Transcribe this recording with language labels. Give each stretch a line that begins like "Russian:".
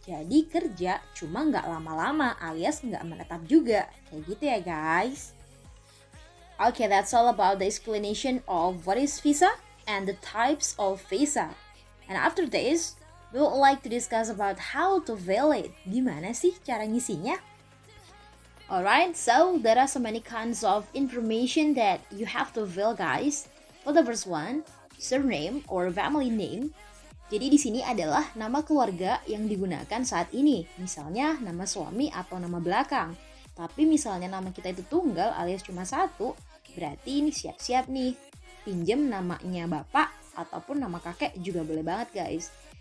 Indonesian: Jadi kerja cuma nggak lama-lama alias nggak menetap juga. Kayak gitu ya, guys.
English: Okay, that's all about the explanation of what is visa and the types of visa. And after this, we would like to discuss about how to fill it.
Indonesian: Gimana sih cara ngisinya?
English: Alright, so there are so many kinds of information that you have to fill, guys. For the first one, surname or family name.
Indonesian: Jadi di sini adalah nama keluarga yang digunakan saat ini. Misalnya nama suami atau nama belakang. Tapi misalnya nama kita itu tunggal alias cuma satu, berarti ini siap-siap nih. Pinjem namanya bapak ataupun nama kakek juga boleh banget, guys.